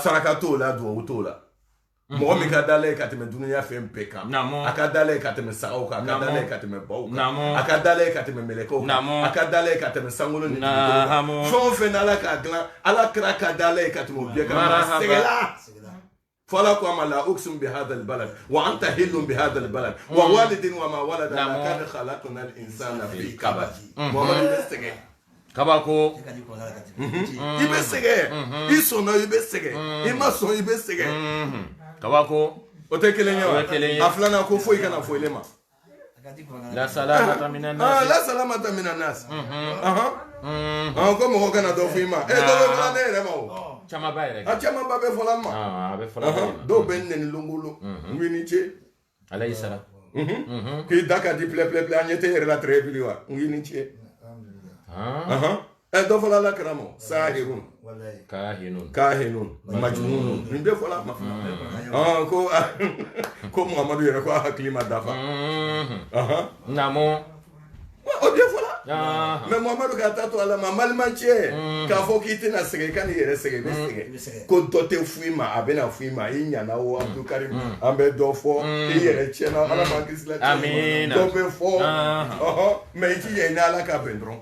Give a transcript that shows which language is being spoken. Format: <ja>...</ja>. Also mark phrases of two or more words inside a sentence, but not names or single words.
<bm>Saraka t'o la duwawu t'o la. Mɔgɔ min ka d'Ala ye ka tɛmɛ dunuya fɛn bɛɛ kan. A ka d'Ala ye ka tɛmɛ sagaw kan. A ka d'Ala ye ka tɛmɛ baw kan. A ka d'Ala ye ka tɛmɛ mɛlɛkɛw kan. A ka d'Ala ye ka tɛmɛ sankolo ni dugukolo kan. Fɛn o fɛn n'Ala k'a dilan Ala kira ka d'Ala ye ka tɛmɛ o bɛɛ kan. Sɛgɛla.</bm> <ar>فلا قام لا أقسم بهذا البلد وأنت هل بهذا البلد ووالد وما ولد لقد خلقنا الإنسان في كبد</ar> <bm>kabako i bɛ sɛgɛn i sɔnna i bɛ sɛgɛn i ma sɔn i bɛ sɛgɛn kabako o tɛ kelen ye wa a filanan ko foyi kana fɔ ile ma</bm> <ar>لا سلامة من الناس لا سلامة من الناس</ar> <bm>ko mɔgɔ kana dɔ fɔ i ma dɔ bɛ fɔla ne yɛrɛ ma o caman ba yɛrɛ a caman ba bɛ fɔla n ma a bɛ fɔla dɔw bɛ nɛni longolo n ni ce</bm> <ar>عليه السلام</ar> <bm>k'i da ka di pilɛ an ɲɛ tɛ yɛrɛ la</bm> <fr>très bien</fr> <bm>wa n ni ce dɔ fɔla la karamɔgɔ</bm> <ar>ساحر كاهن مجنون</ar> <bm>nin bɛɛ fɔla ma ko Muhamadu yɛrɛ ko a hakili ma dafa namo o bɛɛ fɔla mais Muhamadu k'a ta to Ala ma malimacɛ k'a fɔ k'i tɛna sɛgɛn i ka n'i yɛrɛ sɛgɛn i bɛ sɛgɛn ko dɔ tɛ fɔ i ma a bɛna fɔ i ma i ɲana o Abdul Karim an bɛ dɔ fɔ i yɛrɛ tiɲɛna Ala ma kisi la tiɲɛ dɔ bɛ fɔ mais i jija i ni Ala ka bɛn dɔrɔn</bm>